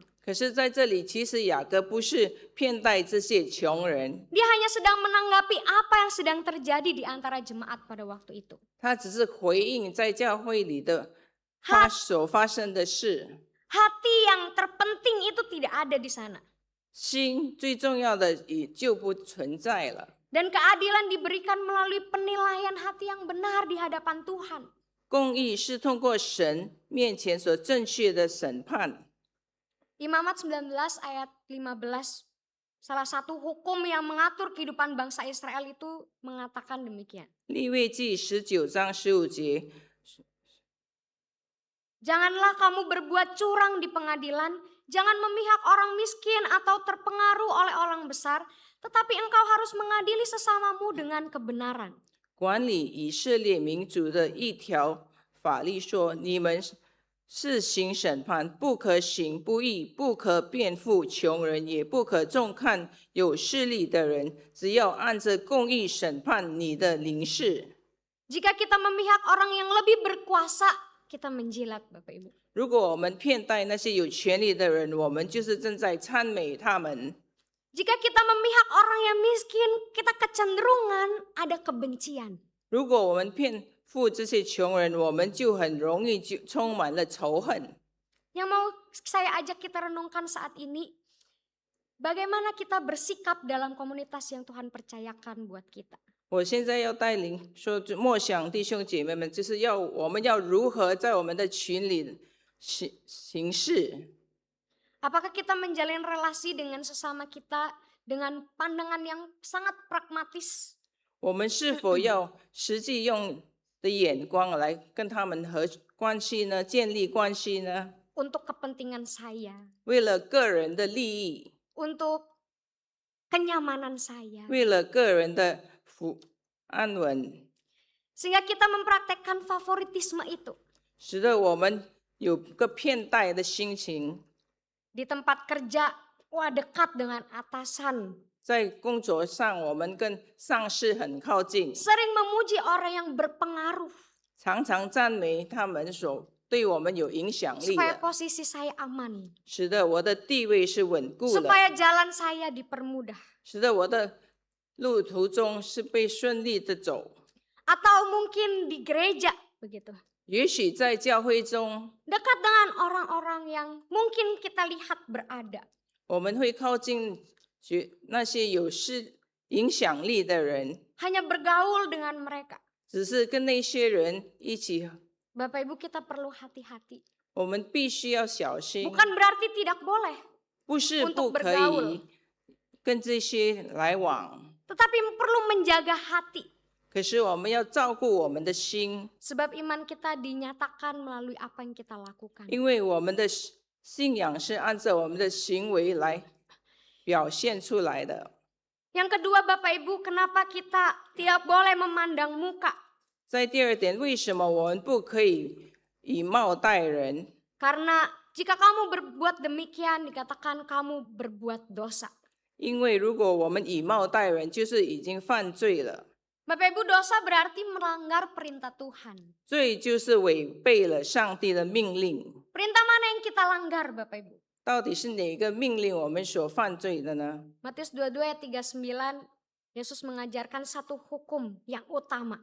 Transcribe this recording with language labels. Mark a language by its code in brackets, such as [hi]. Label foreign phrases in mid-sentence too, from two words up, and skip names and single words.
[zh] 可是在这里，其实雅各不是偏待这些穷人， [id] Dia hanya sedang menanggapi apa yang sedang terjadi di antara jemaat pada waktu itu. [zh] 他只是回应在教会里的所发生的事。 [id] Hati yang terpenting itu tidak ada di sana. [zh] 心最重要的也就不存在了。 [id] Dan keadilan diberikan melalui penilaian hati yang benar di hadapan Tuhan. [zh] 公义是通过神面前所正确的审判。 [id] Imamat 19 ayat 15, salah satu hukum yang mengatur kehidupan bangsa Israel itu mengatakan demikian. [zh] 利未记19章15节， [id] Janganlah kamu berbuat curang di pengadilan, jangan memihak orang miskin atau terpengaruh oleh orang besar, tetapi engkau harus mengadili sesamamu dengan kebenaran. [zh] 管理以色列民族的一条法律说：你们是行审判，不可行不义，不可辩护穷人，也不可重看有势力的人，只要按着公义审判你的邻事。 [id] Jika kita memihak orang yang lebih berkuasa, kita menjilat, Bapak Ibu. [zh] 如果我们偏待那些有权力的人，我们就是正在赞美他们。 [id] Jika kita memihak orang yang miskin, kita kecenderungan ada kebencian. [zh] 如果我们偏负这些穷人，我们就很容易就充满了仇恨。 [id] Yang mau saya ajak kita renungkan saat ini, bagaimana kita bersikap dalam komunitas yang Tuhan percayakan buat kita. [zh] 我现在要带领说，默想弟兄姐妹们，就是我们要如何在我们的群里行事。 [id] Apakah kita menjalin relasi dengan sesama kita dengan pandangan yang sangat pragmatis? [zh] 我们是否要实际用的眼光来跟他们和关系呢？建立关系呢？ [id] Untuk kepentingan saya, [zh] 为了个人的利益， [id] untuk kenyamanan saya. [zh] 为了个人的安稳， [id] Sehingga kita mempraktekkan favoritisme itu. [zh] 使得我们有个偏待的心情。 [id] Di tempat kerja, wah dekat dengan atasan. [zh] 在工作上，我们跟上司很靠近， [id] Sering memuji orang yang berpengaruh. [zh] 常常赞美他们所对我们有影响力 [id] Supaya [zh] 的， [id] posisi saya aman. [zh] 使得我的地位是稳固的， [id] Supaya jalan saya dipermudah. [zh] 使得我的路途中是被顺利的走。 [id] Atau mungkin di gereja, begitu. [zh] 也许在教会中， [id] Dekat dengan orang-orang yang mungkin kita lihat berada. [zh] 我们会靠近那些有影响力的人， [id] Hanya bergaul dengan mereka. [zh] 只是跟那些人一起， [id] Bapak Ibu, kita perlu hati-hati. [zh] 我们必须要小心， [id] Bukan berarti tidak boleh. [zh] 不是 [id] untuk [zh] 不可 [id] bergaul [zh] 以跟这些来往， [id] Tetapi perlu menjaga hati. [zh] 可是我们要照顾我们的心， [id] Sebab iman kita dinyatakan melalui apa yang kita lakukan. [zh] 因为我们的信仰是按照我们的行为来表现出来的。 [id] Yang kedua, Bapak Ibu, kenapa kita tidak boleh memandang muka? [zh] 在第二点，为什么我们不可以以貌待人？ [id] Karena jika kamu berbuat demikian, dikatakan kamu berbuat dosa. [zh] 因为如果我们以貌待人，就是已经犯罪了。 [id] Bapak Ibu, dosa berarti melanggar perintah Tuhan. [zh] 罪就是违背了上帝的命令。 [id] Perintah mana yang kita langgar, Bapak Ibu? [zh] 到底是哪个命令我们所犯罪的呢？ [id] Matius 22 ayat 39, Yesus mengajarkan satu hukum yang utama.